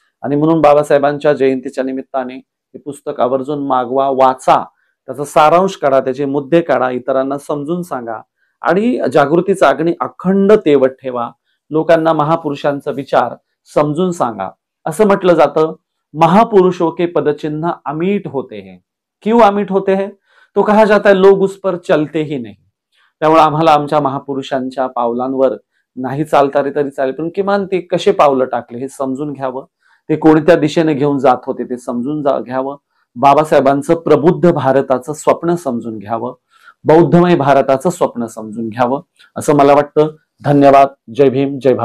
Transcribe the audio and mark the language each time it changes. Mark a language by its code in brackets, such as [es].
[mr] आणि म्हणून बाबासाहेबांच्या जयंतीच्या निमित्ताने हे पुस्तक आवर्जून मागवा, वाचा, त्याचा सारांश काढा, त्याचे मुद्दे काढा, इतरांना समजून सांगा आणि जागृतीचा अग्नी अखंड तेवत ठेवा। लोकांना महापुरुषांचा विचार समजून सांगा। असं म्हटलं जातं, [hi] महापुरुषों के पदचिन्ह अमीट होते हैं. क्यों अमीट होते हैं? तो कहा जाता है लोग उस पर चलते ही नहीं. [mr] त्यामुळे आम्हाला आमच्या महापुरुषांच्या पावलांवर नाही चालता रे तरी चालेल, पण किमान ते कसे पावलं टाकले हे समजून घ्यावं. ते कोणत्या दिशेने घेऊन जात होते ते समजून घ्यावं. बाबासाहेबांचं प्रबुद्ध भारताचं स्वप्न समजून घ्यावं. बौद्धमय भारताचं स्वप्न समजून घ्यावं असं मला वाटतं. धन्यवाद. जय भीम, जय भारत.